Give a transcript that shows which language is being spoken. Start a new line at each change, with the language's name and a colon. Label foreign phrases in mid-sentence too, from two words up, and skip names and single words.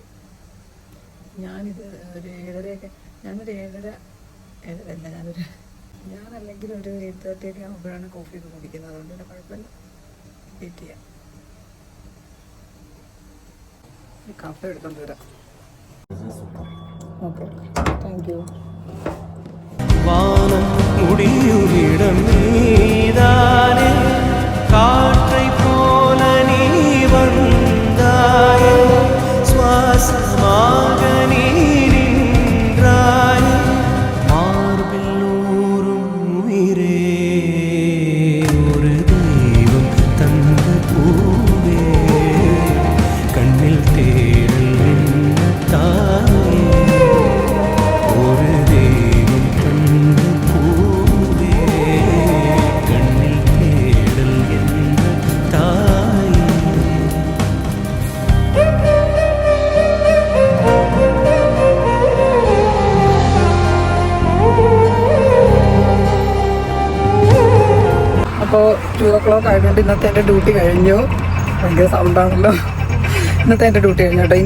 Malayalam: ഞാനിത് ഒരു 7:30 ഞാനല്ലെങ്കിൽ ഒരു 8:30 ഒക്കെ ആകുമ്പോഴാണ് കോഫി ഒക്കെ കുടിക്കുന്നത്. അതുകൊണ്ട് തന്നെ കുഴപ്പമില്ല, വെയിറ്റ് ചെയ്യാം. ഈ കപ്പ എടുത്തോണ്ട് വരാം.
English: okay, thank you.
Tamil: வானம் முடியுமிடம் நீதானே, காற்றை போல நீ வந்தாயே, சுவாசமாக நீ நின்றாயே, மார்பில் ஊறும் உயிரே, ஒரு தெய்வம் தந்த பூவே, கண்ணில் தேடல் என்ன தாயே, ஒரு தெய்வம் தந்த பூவே, கண்ணில் தேடல் என்ன தாயே.
Malayalam: അപ്പോൾ 2 o'clock ആയതുകൊണ്ട് ഇന്നത്തെ എൻ്റെ ഡ്യൂട്ടി കഴിഞ്ഞു. ഭയങ്കര സൗണ്ടാണല്ലോ. ഇന്നത്തെ എൻ്റെ ഡ്യൂട്ടി കഴിഞ്ഞു കേട്ടോ.